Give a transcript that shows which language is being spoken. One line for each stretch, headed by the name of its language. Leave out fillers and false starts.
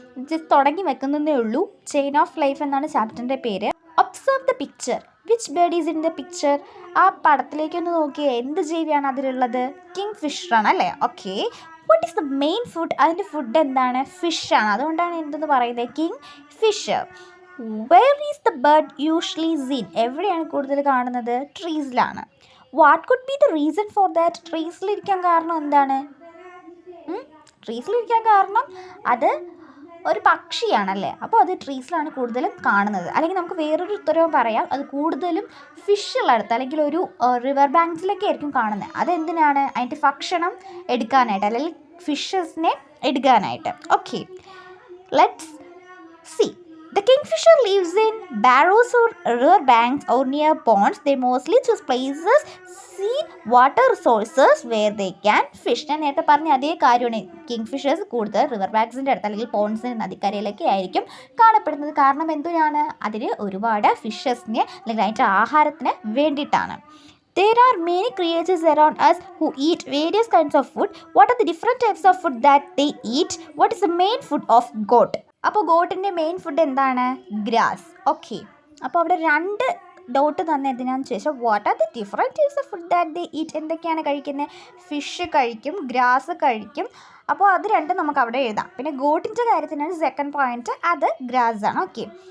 Malayalam: Just തുടങ്ങി വെക്കുന്നതേ ഉള്ളൂ. Chain of life എന്നാണ് ചാപ്റ്ററിൻ്റെ പേര്.
English: Observe the picture. Which bird is in the picture?
Malayalam: ആ പടത്തിലേക്കൊന്ന് നോക്കിയേ, എന്ത് ജീവിയാണ് അതിലുള്ളത്? കിങ് ഫിഷറാണ് അല്ലേ? Okay.
English: What is the main food?
Malayalam: അതിൻ്റെ ഫുഡ് എന്താണ്? ഫിഷാണ്. അതുകൊണ്ടാണ് എന്തെന്ന് പറയുന്നത് king Fisher.
English: Where is the bird usually seen?
Malayalam: എവിടെയാണ് കൂടുതൽ കാണുന്നത്? ട്രീസിലാണ്.
English: What could be the reason for that?
Malayalam: ട്രീസിലിരിക്കാൻ കാരണം എന്താണ്? ട്രീസിലിരിക്കാൻ കാരണം അത് ഒരു പക്ഷിയാണല്ലേ, അപ്പോൾ അത് ട്രീസിലാണ് കൂടുതലും കാണുന്നത്. അല്ലെങ്കിൽ നമുക്ക് വേറൊരു ഉത്തരവും പറയാം, അത് കൂടുതലും ഫിഷുള്ളടുത്ത് അല്ലെങ്കിൽ ഒരു റിവർ ബാങ്ക്സിലൊക്കെ ആയിരിക്കും കാണുന്നത്. അതെന്തിനാണ്? അതിൻ്റെ ഭക്ഷണം എടുക്കാനായിട്ട് അല്ലെങ്കിൽ ഫിഷസിനെ എടുക്കാനായിട്ട്.
English: Okay, let's see. The kingfisher lives in barrows or river banks or near ponds. They mostly choose places seen water sources where they can fish.
Malayalam: ഞാൻ നേരത്തെ പറഞ്ഞ അതേ കാര്യമാണ്. കിങ്ഫിഷേഴ്സ് കൂടുതൽ റിവർ ബാങ്ക്സിൻ്റെ അടുത്ത് അല്ലെങ്കിൽ പോൺസിന് നദിക്കരയിലൊക്കെ ആയിരിക്കും കാണപ്പെടുന്നത്. കാരണം എന്തിനാണ്? അതിന് ഒരുപാട് ഫിഷസിനെ അല്ലെങ്കിൽ അതിൻ്റെ ആഹാരത്തിന് വേണ്ടിയിട്ടാണ്.
English: There are many creatures around us who eat various kinds of food. What are the different types of food that they eat? What is the main food of goat?
Malayalam: അപ്പോൾ ഗോട്ടിൻ്റെ മെയിൻ ഫുഡ് എന്താണ്? Grass. Okay, അപ്പോൾ അവിടെ 2 dot തന്നതിനാന്ന് ചോദിച്ചാൽ
English: What are the different types of food that they eat?
Malayalam: എന്തൊക്കെയാണ് കഴിക്കുന്നത്? Fish കഴിക്കും, grass കഴിക്കും. അപ്പോൾ അത് രണ്ടും നമുക്ക് അവിടെ എഴുതാം. പിന്നെ ഗോട്ടിൻ്റെ കാര്യത്തിനാണ് സെക്കൻഡ് പോയിന്റ്, അത് ഗ്രാസ് ആണ്. ഓക്കെ.